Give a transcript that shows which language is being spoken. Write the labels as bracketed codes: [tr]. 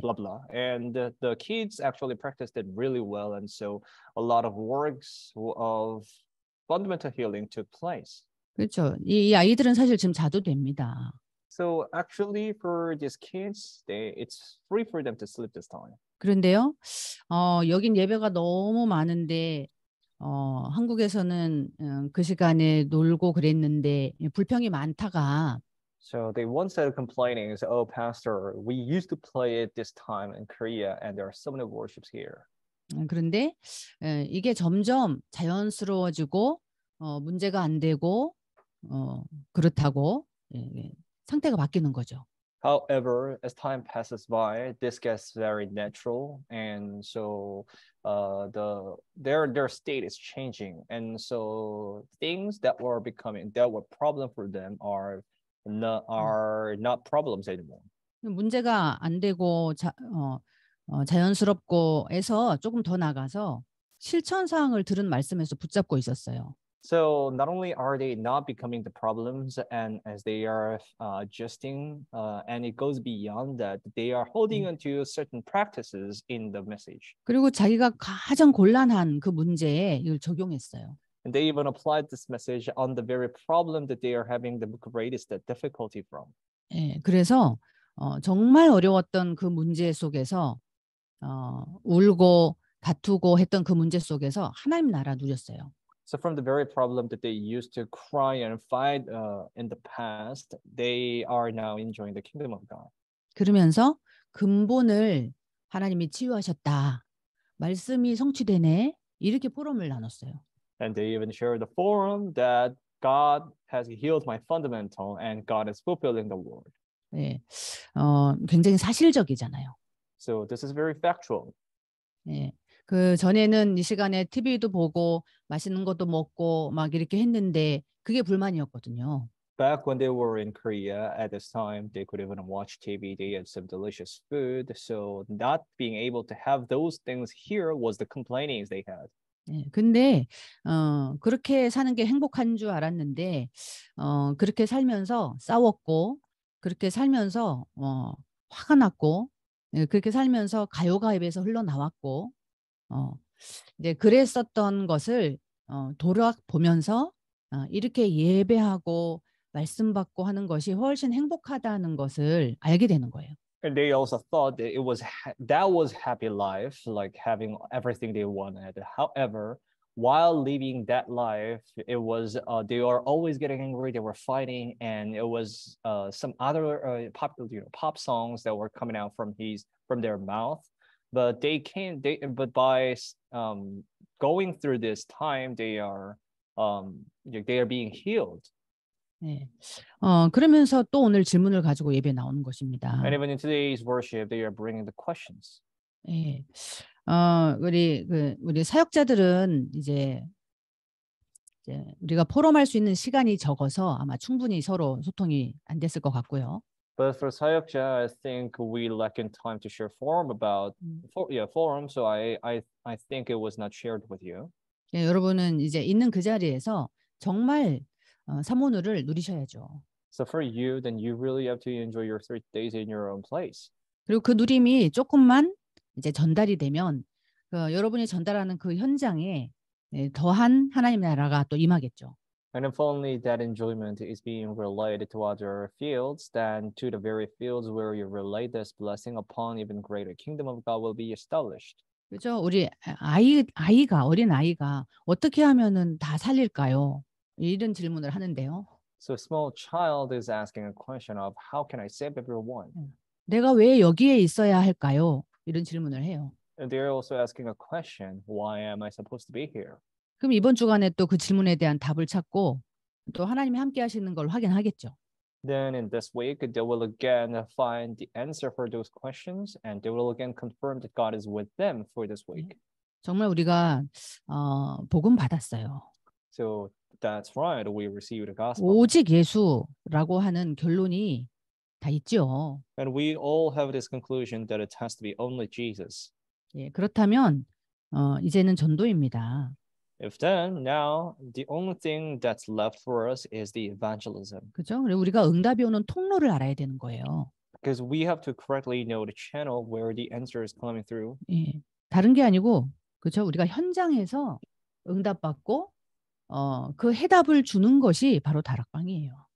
[en] blah blah, and the kids actually practiced it really well, and so a lot of works of fundamental healing took place. [ko] 그렇죠. 이 아이들은 사실 지금 자도 됩니다. [en] So actually, for these kids, it's free for them to sleep this time. [ko] 그런데요, 여긴 예배가 너무 많은데 한국에서는 그 시간에 놀고 그랬는데 불평이 많다가 [en] So they once started complaining, "Oh, Pastor, we used to play it this time in Korea, and there are so many worships here." [ko] 그런데 이게 점점 자연스러워지고 문제가 안 되고 그렇다고 상태가 바뀌는 거죠. [en] However, as time passes by, this gets very natural, and so their state is changing, and so things that were problem for them are not problems anymore. [ko] 문제가 안 되고 자연스럽고 해서 조금 더 나가서 실천 사항을 들은 말씀에서 붙잡고 있었어요. [en] So not only are they not becoming the problems, and as they are adjusting, and it goes beyond that, they are holding on to certain practices in the message. [ko] 그리고 자기가 가장 곤란한 그 문제에 이걸 적용했어요. [en] And they even applied this message on the very problem that they are having the greatest difficulty from. [ko] 예, 그래서 정말 어려웠던 그 문제 속에서 울고 다투고 했던 그 문제 속에서 하나님 나라 누렸어요. [en] So from the very problem that they used to cry and fight in the past, they are now enjoying the kingdom of God. [ko] 그러면서 근본을 하나님이 치유하셨다. 말씀이 성취되네. 이렇게 포럼을 나눴어요. [en] And they even share the forum that God has healed my fundamental and God is fulfilling the word. [ko] 예, 굉장히 사실적이잖아요. [en] So this is very factual. [ko] 예, 그 전에는 이 시간에 TV도 보고 맛있는 것도 먹고 막 이렇게 했는데 그게 불만이었거든요. [en] Back when they were in Korea at this time, they could even watch TV. They had some delicious food. So not being able to have those things here was the complainings they had. [ko] 예, 근데 그렇게 사는 게 행복한 줄 알았는데 그렇게 살면서 싸웠고 그렇게 살면서 화가 났고 그렇게 살면서 가요가입에서 흘러나왔고 이제 그랬었던 것을 돌아보면서 이렇게 예배하고 말씀 받고 하는 것이 훨씬 행복하다는 것을 알게 되는 거예요. [en] And they also thought that that was happy life, like having everything they wanted. However, while living that life, it was they are always getting angry. They were fighting, and it was some other popular pop songs that were coming out from their mouth. But by going through this time, they are being healed. [ko] 네. 그러면서 또 오늘 질문을 가지고 예배 나오는 것입니다. [en] And even in today's worship, they are bringing the questions. [ko] 예. 우리 사역자들은 이제 우리가 포럼할 수 있는 시간이 적어서 아마 충분히 서로 소통이 안 됐을 것 같고요. [en] But for 사역자, I think we lack in time to share forum about forum. So I think it was not shared with you. [ko] 예, 여러분은 이제 있는 그 자리에서 정말 사모누를 누리셔야죠. [en] So for you, then you really have to enjoy your 3 days in your own place. [ko] 그리고 그 누림이 조금만 이제 전달이 되면 여러분이 전달하는 그 현장에 더한 하나님 나라가 또 임하겠죠. [en] And if only that enjoyment is being relayed to other fields, then to the very fields where you relay this blessing upon, even greater kingdom of God will be established. [ko] 그렇죠. 우리 어린 아이가 어떻게 하면은 다 살릴까요? 이런 질문을 하는데요. [en] So a small child is asking a question of how can I save everyone? [ko] 내가 왜 여기에 있어야 할까요? 이런 질문을 해요. [en] And they're also asking a question, why am I supposed to be here? [ko] 그럼 이번 주간에 또 그 질문에 대한 답을 찾고 또 하나님이 함께 하시는 걸 확인하겠죠. [en] Then in this week, they will again find the answer for those questions, and they will again confirm that God is with them for this week. [ko] 정말 우리가 복음 받았어요. [en] So that's right, we received the gospel. [ko] 오직 예수라고 하는 결론이 다 있죠. [en] And we all have this conclusion that it has to be only Jesus. [ko] 예, 그렇다면 이제는 전도입니다. [en] If then, now, the only thing that's left for us is the evangelism. [ko] 그렇죠? 그리고 우리가 응답이 오는 통로를 알아야 되는 거예요. [en] Because we have to correctly know the channel where the answer is coming through. [ko] 예, 다른 게 아니고, 그렇죠? 우리가 현장에서 응답받고 그 해답을 주는 것이 바로 다락방이에요.